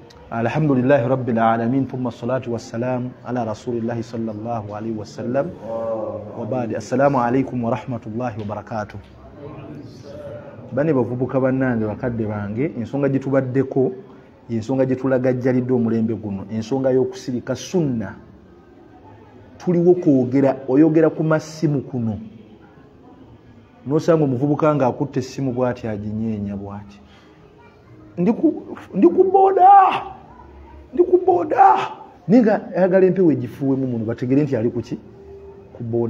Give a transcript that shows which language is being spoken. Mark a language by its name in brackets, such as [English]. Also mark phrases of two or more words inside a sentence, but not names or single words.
[Arabic] الحمد لله رب العالمين ثم الصلاة والسلام على رسول الله صلى الله عليه وسلم وبعد. السلام عليكم ورحمة الله وبركاته. [Ganda] Bane bavubuka bannange bakadde bange, ensonga gitubaddeko ensonga gitulagajjalidde omulembe guno, ensonga y'okusirika sunna. Tuliwo kwogera, oyogera ku masimu kuno nosanga omuvubuka nga akutte essimu bw'ati aginyeenya bw'ati, ndi ku boda ninga ayagala empewo egifuwemu mundu bategere nti ali kuki ku boda.